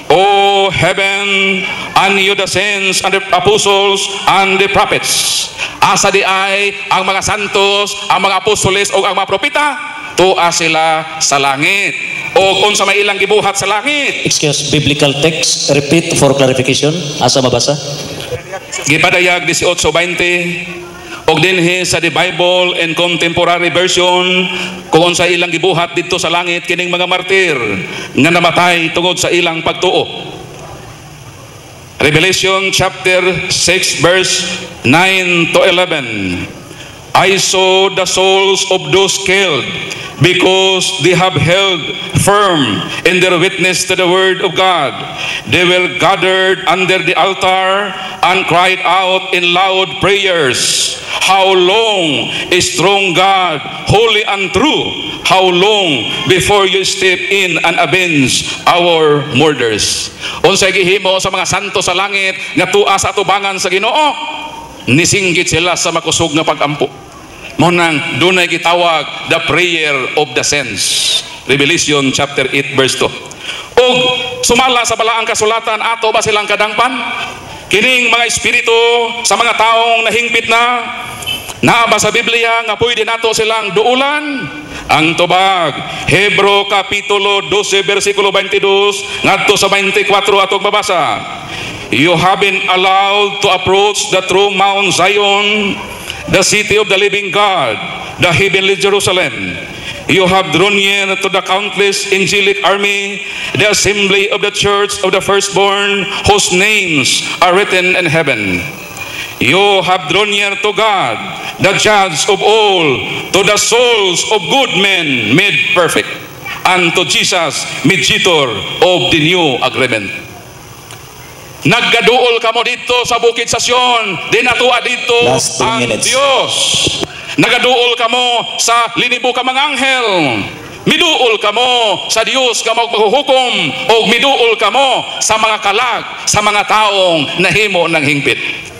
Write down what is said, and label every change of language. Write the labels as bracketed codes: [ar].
[en] O heaven and you the saints and the apostles and the prophets. [ceb] Asa di ay ang mga santos, ang mga apostoles o ang mga propeta, tuwa sila sa langit. O kung sa may ilang gibuhat sa langit. [en] Excuse, biblical text, repeat for clarification. [ceb] Asa mabasa? Gipadayag 18:20. Og dinhi sa The Bible and Contemporary Version, kung unsa ilang gibuhat dito sa langit kining mga martir nga namatay tungod sa ilang pagtuo. [en] Revelation chapter 6 verse 9 to 11. I saw the souls of those killed because they have held firm in their witness to the word of God. They were gathered under the altar and cried out in loud prayers. How long, strong God, holy and true, how long before you step in and avenge our murders? [ceb] Unsay gihimo sa mga santo sa langit nga tuwa sa atubangan sa Ginoo? Nisinggit sila sa makusog nga pagampo. Mo nang dunay gitawag [en] the prayer of the saints. Revelation chapter 8 verse 2. [ceb] Og sumala sa balaang kasulatan ato ba silang kadangpan? Kining mga espiritu sa mga taong nahingpit na naaba sa Biblia nga pwede nato silang duulan. Ang tubag Hebro kapitulo 12 versikulo 22 ngadto sa 24 atong babasa. [en] You have been allowed to approach the true Mount Zion, the city of the living God, the heavenly Jerusalem. You have drawn near to the countless angelic army, the assembly of the church of the firstborn, whose names are written in heaven. You have drawn near to God, the judge of all, to the souls of good men made perfect. unto Jesus, mediator of the new agreement. [ceb] Naggaduol ka mo dito sa bukid sa Sion, dinatuwa dito [en] Last 2 [ceb] ang [en] minutes. [ceb] Diyos. Nagaduol ka mo sa linibo ka mga anghel. Miduol ka mo sa Diyos ka maghuhukom, o miduol ka mo sa mga kalag, sa mga taong nahimo ng hingpit.